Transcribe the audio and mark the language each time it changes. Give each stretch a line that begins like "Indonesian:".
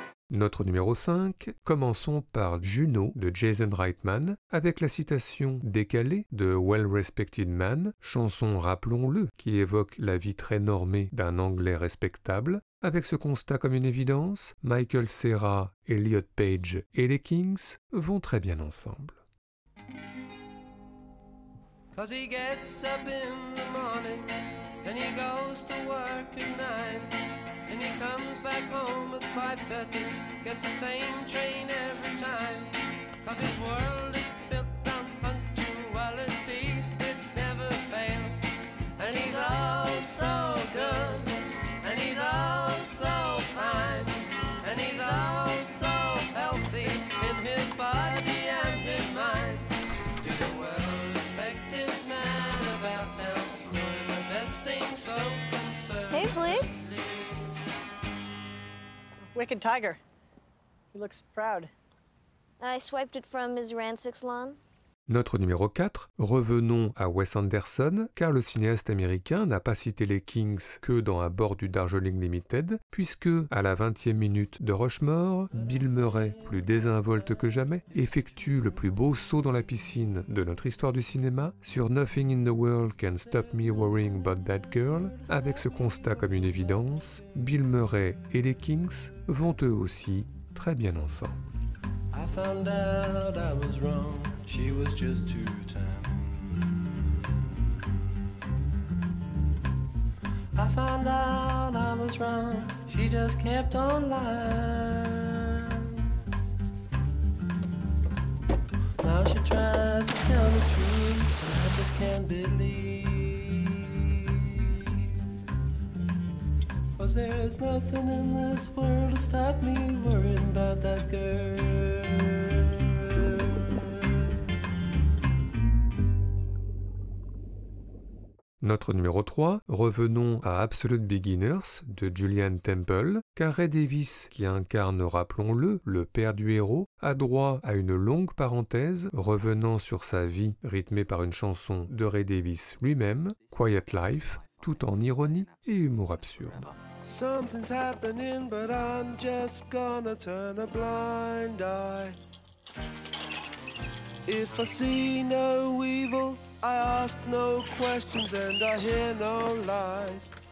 French: Notre numéro 5, commençons par Juno de Jason Reitman, avec la citation décalée de Well Respected Man, chanson, rappelons-le, qui évoque la vie très normée d'un Anglais respectable. Avec ce constat comme une évidence, Michael Cera, Elliot Page et les Kinks vont très bien ensemble.
English: Cause he gets up in the morning and he goes to work at 9 and he comes back home at 5:30, gets the same train every time. Cause his world is built on punctuality, it never fails. And he's all so good, and he's all so fine, and he's all so healthy in his body and his mind. To the well-respected man of our town, doing the best thing so concerned. Hey, Blake. Wicked tiger. He looks proud. I swiped it from his Ransix lawn.
French: Notre numéro 4, revenons à Wes Anderson, car le cinéaste américain n'a pas cité les Kinks que dans À bord du Darjeeling Limited, puisque, à la 20e minute de Rushmore, Bill Murray, plus désinvolte que jamais, effectue le plus beau saut dans la piscine de notre histoire du cinéma sur Nothing in the World Can Stop Me Worrying About That Girl, avec ce constat comme une évidence, Bill Murray et les Kinks vont eux aussi très bien ensemble.
English: I found out I was wrong, she was just too timing. I found out I was wrong, she just kept on lying. Now she tries to tell the truth, I just can't believe. 'Cause there's nothing in this world to stop me worrying about that girl.
French: Notre numéro 3, revenons à Absolute Beginners de Julian Temple, car Ray Davies, qui incarne, rappelons-le, le père du héros, a droit à une longue parenthèse revenant sur sa vie rythmée par une chanson de Ray Davies lui-même, Quiet Life, tout en ironie et humour absurde.
English: Something's happening, but I'm just gonna turn a blind eye. If I see no evil, I ask no questions and I hear no lies.